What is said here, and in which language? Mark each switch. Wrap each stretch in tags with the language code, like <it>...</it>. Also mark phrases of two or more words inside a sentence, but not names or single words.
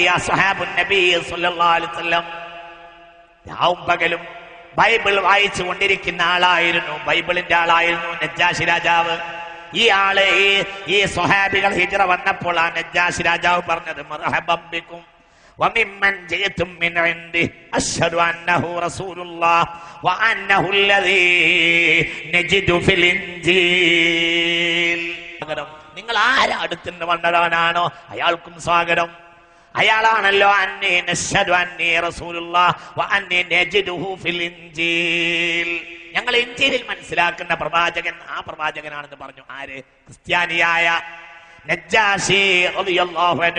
<ml>ആ</ml> <ar>صحابة النبي صلى الله عليه وسلم</ar> <ml>രാവും പകലും ബൈബിൾ വായിച്ചു കൊണ്ടിരിക്കുന്ന ആളായിരുന്നു, ബൈബിളിന്റെ ആളായിരുന്നു നജ്ജാശി രാജാവ്. ഈ ആള് ഈ സ്വഹാബികൾ ഹിജ്റ വന്നപ്പോൾ ആ നജ്ജാശി രാജാവ് പറഞ്ഞത്</ml> <ar>مرحبا بكم وممن جئتم من عنده أشهد أنه رسول الله وأنه الذي نجد في الإنجيل.</ar> <ml>നിങ്ങൾ ആരാ അടുത്തുനിന്ന് വന്നതാണോ അയാൾക്കും സ്വാഗതം.</ml> <ar>അയാളാണല്ലോ أنه نشهد أنه رسول الله وأنه نجده في الإنجيل.</ar> <ml>ഞങ്ങൾ ഇൻജീലിൽ മനസ്സിലാക്കുന്ന പ്രവാചകൻ ആ പ്രവാചകനാണെന്ന് പറഞ്ഞു. ആര്? ക്രിസ്ത്യാനിയായ നജ്ജാശി</ml> <ar>رضي الله عنه.</ar>